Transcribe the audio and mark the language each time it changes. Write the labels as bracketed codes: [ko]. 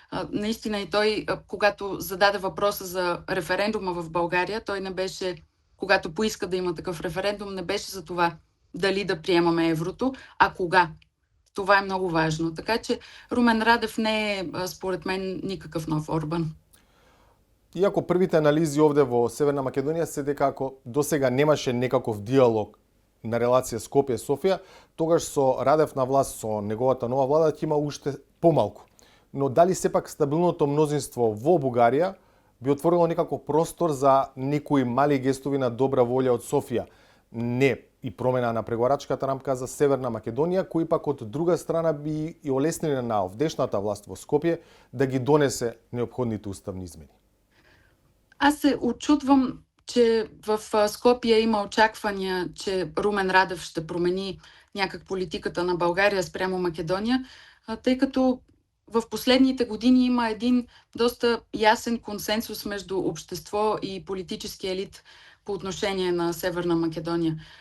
[bg] Наистина и той, когато зададе въпроса за референдума в България, той не беше, когато поиска да има такъв референдум, не беше за това дали да приемаме еврото, а кога. Това е много важно. Така че Румен Радев не е, според мен, никакъв нов Орбан. [mk] Иако првите анализи овде во Северна Македонија се дека ако досега немаше некаков диалог на релација Скопје-Софија, тогаш со Радев на власт, со неговата нова влада, ќе има уште помалку. Но дали сепак стабилното мнозинство во Бугарија би отворило некако простор за некои мали гестови на добра волја од Софија? Не и промена на преговарачката рамка за Северна Македонија, кои пак од друга страна би и олесниле на овдешната власт во Скопје да ги донесе необходните уставни измени. [bg] Аз се очудвам, че в Скопие има очаквания, че Румен Радев ще промени някак политиката на България спрямо Македония, тъй като в последните години има един доста ясен консенсус между общество и политически елит по отношение на Северна Македония.